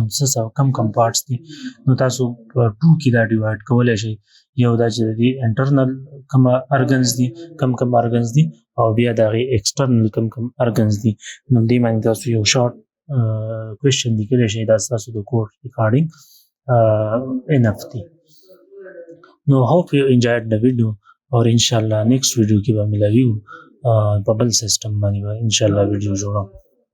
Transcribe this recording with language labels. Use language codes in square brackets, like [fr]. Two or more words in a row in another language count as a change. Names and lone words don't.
[ps] څه کم پارټس دي نو تاسو په ټو کې دا ډیوایډ کولی شئ یو دا چې د دې انټرنل کوم ارګنز دي کم ارګنز دي او بیا د هغې ایکسټرنل کم ارګنز دي نو دې باندې تاسو یو [en] short question [ps] لیکلی شئ دا ستاسو د [en] course recording [ps] enough دی نو [en] hope you enjoyed the video [ps] اور انشاءاللہ [en] next video [ps] کې به ملاویو په بل سیستم باندې به انشاءاللہ ویډیو جوړو